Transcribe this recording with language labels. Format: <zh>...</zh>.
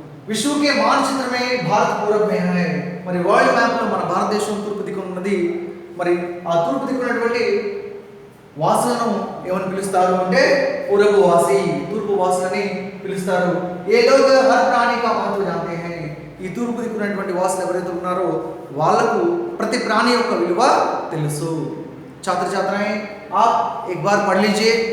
<hi>విశ్వ के मानचित्र में भारत पूरब में है।</hi> <te>మరి వరల్డ్ మ్యాప్ లో మన భారతదేశం తూర్పు దిక్కున ఉన్నది। మరి ఆ తూర్పు దిక్కునటువంటి వాసులను ఏమని పిలుస్తారు అంటే పూరబవాసి, తూర్పు వాసులని పిలుస్తారు। ఏ లోग</te> <hi>हर प्राणी का महत्व जानते हैं,</hi> <te>ఈ తూర్పు దిక్కునటువంటి వాసులు ఎవరైతే ఉన్నారో వాళ్ళకు ప్రతి ప్రాణి యొక్క విలువ తెలుసు।</te> <hi>छात्र छात्राएं आप एक बार पढ़ लीजिए</hi>